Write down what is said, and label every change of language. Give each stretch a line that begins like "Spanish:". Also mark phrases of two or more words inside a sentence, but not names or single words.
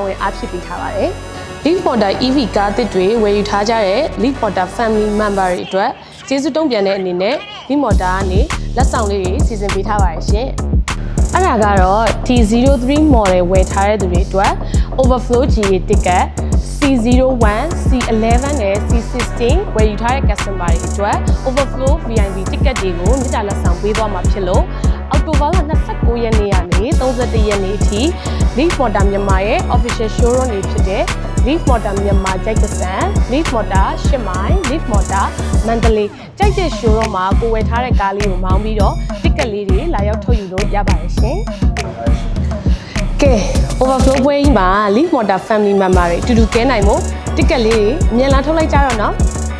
Burmese: ဝင်အားဖြစ်ပေးထားပါတယ် Leaf Motor EV ကားသစ်တွေဝယ်ယူထားကြတဲ့ Leaf Motor
English: family member
Burmese: တွေအတွက်ကျေးဇူးတုံ့ပြန်တဲ့အနေနဲ့ Leaf Motor ကနေလက်ဆောင်လေးတွေစီစဉ် ပေးထားပါတယ်ရှင်အဲ့ဒါကတော့ T03 model ဝယ်ထားတဲ့သူတွေအတွက်
English: overflow GA ticket
Burmese: C01, C11 နဲ့ C16 ဝယ်ယူထားတဲ့ customer တွေအတွက် overflow VIP ticket တွေကိုမြစ်တာလက်ဆောင်ပေးသွားမှာဖြစ်လို့အောက်တိုဘာလ29ရက်နေ့ကနေ31ရက်နေ့အထိ Leaf Motor မြန်မာရဲ့
English: official showroom
Burmese: တွေဖြစ်တဲ့ Leaf Motor မြန်မာကြိုက်ကစံ Leaf Motor ရှစ်မိုင် Leaf Motor မန္တလေးကြိုက်တဲ့ showroom မှာကိုဝယ်ထားတဲ့ကားလေးကိုမောင်းပြီးတော့ ticket လေးတွေလာရောက်ထုတ်ယူလို့ရပါတယ်ရှင်ကဲ overflow ပွဲကြီးမှာ Leaf Motor
English: family member
Burmese: တွေအတူတူကဲနိုင်မို့ ticket လေးတွေအမြန်လာထုတ်လိုက်ကြတော့နော်